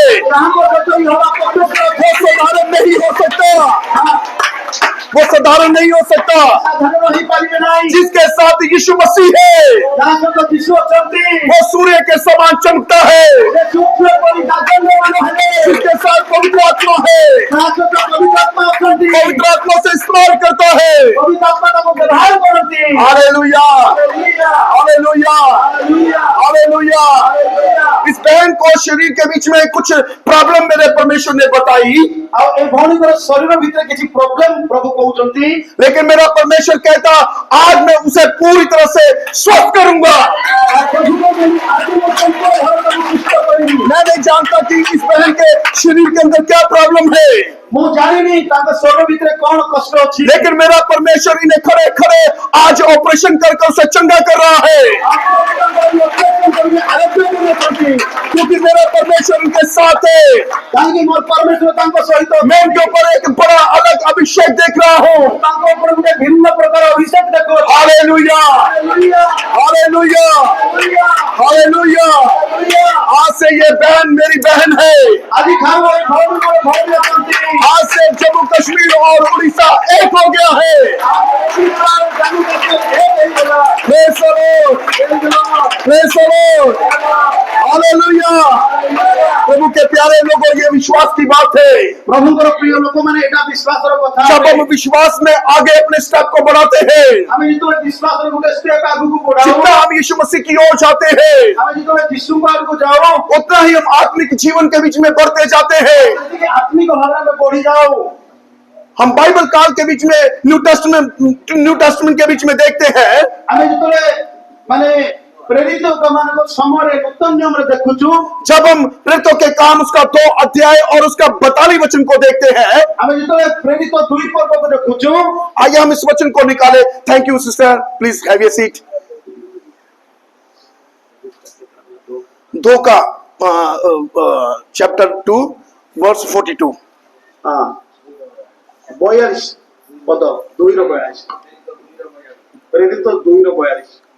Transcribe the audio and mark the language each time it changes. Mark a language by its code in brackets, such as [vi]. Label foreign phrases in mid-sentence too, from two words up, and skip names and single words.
[or] ତାଙ୍କ ସହିତ [hi] यहोवा परमेश्वर वो साधारण नहीं हो सकता, वो साधारण नहीं हो सकता। [or] ସାଧାରଣ ହେଇପାରିବେ ନାହିଁ [hi] जिसके साथ यीशु मसीह है [or] ଯାହା ସହିତ ଯୀଶୁ ଅଛନ୍ତି [hi] वो सूर्य के समान चमकता है। [or] ସେ ସୂର୍ଯ୍ୟ ପରି ଜାଗଲ୍ୟମାନ ହେଲେ [hi] जिसके साथ पवित्र आत्मा है, [or] ଯାହା ସହିତ ପବିତ୍ର ଆତ୍ମା ଅଛନ୍ତି [hi] पवित्र आत्मा से इस्तेमाल करता है। [or] ପବିତ୍ର ଆତ୍ମା ତାଙ୍କୁ ବ୍ୟବହାର କରନ୍ତି [hi] हालेलुया, [or] ହାଲେଲୁୟା [hi] हालेलुया, [or] ହାଲେଲୁୟା [hi] हालेलुया। [or] ହାଲେଲୁୟା [hi] इस बहन को शरीर के बीच में कुछ प्रॉब्लम मेरे परमेश्वर ने बताई, [or] ଆଉ ଏ ଭଉଣୀଙ୍କର ଶରୀର ଭିତରେ କିଛି ପ୍ରୋବ୍ଲେମ ପ୍ରଭୁ କହୁଛନ୍ତି, [hi] लेकिन मेरा परमेश्वर कहता आज मैं उसे पूरी तरह से स्वस्थ करूंगा। [or] ଆଉ ପ୍ରଭୁ କହୁଛନ୍ତି, ଆଜି ମୁଁ ତାଙ୍କ ଘରକୁ ସୁସ୍ଥ କରିବି। [hi] मैं नहीं जानता कि इस बहन के शरीर के अंदर क्या प्रॉब्लम है, [or] ମୁଁ ଜାଣିନି ତାଙ୍କ ଶରୀର ଭିତରେ କଣ କଷ୍ଟ ଅଛି, [hi] लेकिन मेरा परमेश्वर इन्हें खड़े खड़े आज ऑपरेशन कर उसे चंगा कर रहा है, क्योंकि मेरा परमेश्वर उनके साथ है। [or] କାହିଁକି ମୋର ପରମେଶ୍ୱର ତାଙ୍କ ସହିତ [hi] मैं उनके ऊपर एक बड़ा अलग अभिषेक देख रहा हूँ। [or] ତାଙ୍କ ଉପରେ ଗୋଟେ ଭିନ୍ନ ପ୍ରକାର ଅଭିଷେକ ଦେଖୁଅଛି। [hi] हालेलुया, [or] ହାଲେଲୁୟା, [hi] हालेलुया, [or] ହାଲେଲୁୟା, [hi] हालेलुया। [or] ହାଲେଲୁୟା। [hi] आज से ये बहन मेरी बहन है। [or] ଆଜି ଖାଉ ଏ ଭଉଣୀ ମୋର ଭଉଣୀ ଅଛନ୍ତି। [hi] आज से जम्मू कश्मीर और उड़ीसा एक हो गया है। [en] Praise the Lord, praise the Lord, [hi] हालेलुया। प्रभु के प्यारे लोगों, ये विश्वास की बात है। [or] ପ୍ରଭୁଙ୍କର ପ୍ରିୟ ଲୋକମାନେ ଏଇଟା ବିଶ୍ୱାସର କଥା। [hi] जब हम विश्वास में आगे अपने स्टेप को बढ़ाते हैं, [or] ଆମେ ଯେତେବେଳେ ବିଶ୍ୱାସର ଗୋଟେ ସ୍ଟେପ୍ ଆଗକୁ ବଢାଉ, [hi] जितना हम यीशु मसीह की ओर जाते हैं, [or] ଆମେ ଯେତେବେଳେ ଯୀଶୁଙ୍କ ଆଗକୁ ଯାଉ, [hi] उतना ही हम आत्मिक जीवन के बीच में बढ़ते जाते हैं। [or] ସେତିକି ଆତ୍ମିକ ଭାବରେ ଆମେ ବଢି ଯାଉ। [hi] हम बाइबल काल के बीच में [en] New Testament [hi] के बीच में देखते हैं, [or] ଆମେ ଯେତେବେଳେ ମାନେ ପ୍ରେରିତ ମାନଙ୍କ ସମୟରେ ନୂତନ ନିୟମରେ ଦେଖୁଛୁ, [hi] जब हम प्रेरितों के काम उसका 2 अध्याय और उसका 42 वचन को देखते हैं, [or] ଆମେ ଯେତେବେଳେ ପ୍ରେରିତ 2 ପର୍ବକୁ ଦେଖୁଛୁ, [hi] आइए हम इस वचन को निकाले। [en] Thank you sister, please have your seat. [hi] 2 का चैप्टर 2 वर्स 42। [or] ହଁ 42 ପଦ 2:42 ପ୍ରେରିତ 2:42।